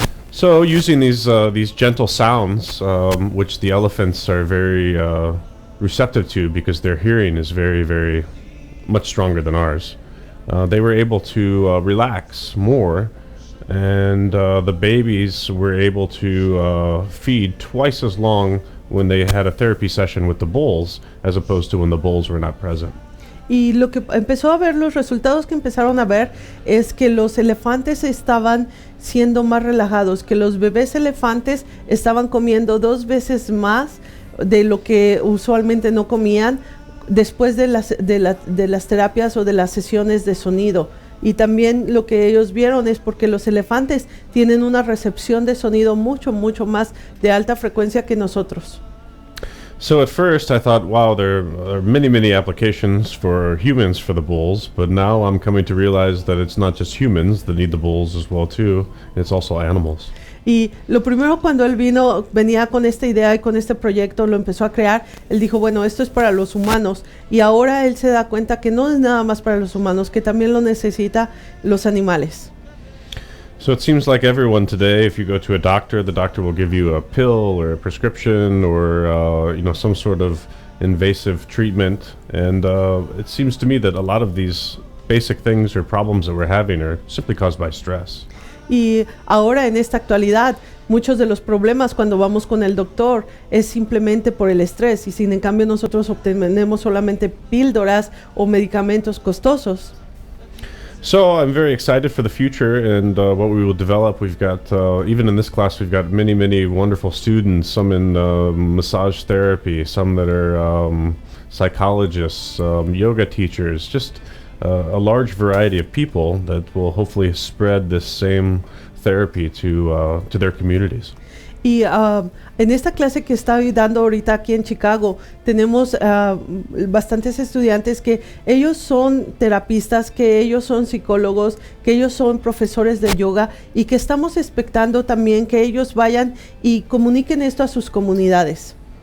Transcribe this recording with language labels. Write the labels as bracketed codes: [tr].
[en] So using these gentle sounds, which the elephants are very receptive to because their hearing is very, very much stronger than ours, they were able to relax more. And the babies were able to feed twice as long when they had a therapy session with the bulls as opposed to when the bulls were not present. [es] Y lo que empezó a ver, los resultados que empezaron a ver es que los elefantes estaban siendo más relajados, que los bebés elefantes estaban comiendo 2 veces más de lo que usualmente no comían después de las terapias o de las sesiones de sonido. Y también lo que ellos vieron es porque los elefantes tienen una recepción de sonido mucho más de alta frecuencia que nosotros. [en] So at first I thought, wow, there are many applications for humans for the bulls, but now I'm coming to realize that it's not just humans that need the bulls as well too, it's also animals. [es] Y lo primero, cuando él venía con esta idea y con este proyecto, lo empezó a crear, él dijo, bueno, esto es para los humanos, y ahora él se da cuenta que no es nada más para los humanos, que también lo necesita los animales. [en] So it seems like everyone today, if you go to a doctor, the doctor will give you a pill or a prescription or some sort of invasive treatment, and it seems to me that a lot of these basic things or problems that we're having are simply caused by stress. [es] Y ahora, en esta actualidad, muchos de los problemas cuando vamos con el doctor es simplemente por el estrés, y sin en cambio nosotros obtenemos solamente píldoras o medicamentos costosos. [en] So I'm very excited for the future and what we will develop. We've got, even in this class, we've got many wonderful students, some in massage therapy, some that are psychologists, yoga teachers, just a large variety of people that will hopefully spread this same therapy to their communities. [es] Y en esta clase que estoy dando ahorita aquí en Chicago, tenemos bastantes estudiantes que ellos son terapistas, que ellos son psicólogos, que ellos son profesores de yoga, y que estamos expectando también que ellos vayan y comuniquen esto a sus comunidades.